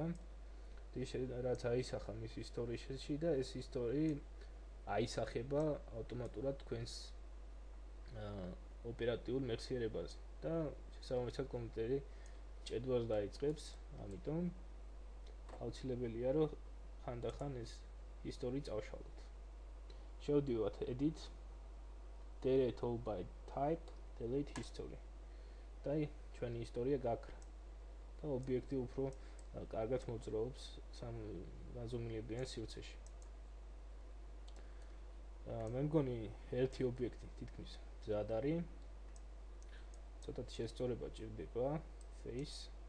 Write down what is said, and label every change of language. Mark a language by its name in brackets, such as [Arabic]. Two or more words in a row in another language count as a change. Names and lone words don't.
[Georgian] რაც აისახა მის ისტორიაში და ეს ისტორია აისახება ავტომატურად თქვენს ოპერატიულ მეხსიერებაზე და შესაბამისად კომპიუტერი ჭედვას დაიწყებს, ამიტომ აუცილებელია რომ ხანდახან ეს ისტორია წავშალოთ. [English] შევდივართ edit, delete all by type, delete history. [Georgian] და ჩვენი ისტორია გაქრა და ობიექტი უფრო კარგად მოძრაობს განზომილებიან სივრცეში. მე მგონი ერთი ობიექტი თითქმის მზად არის. ცოტათი შესწორება ჭირდება face.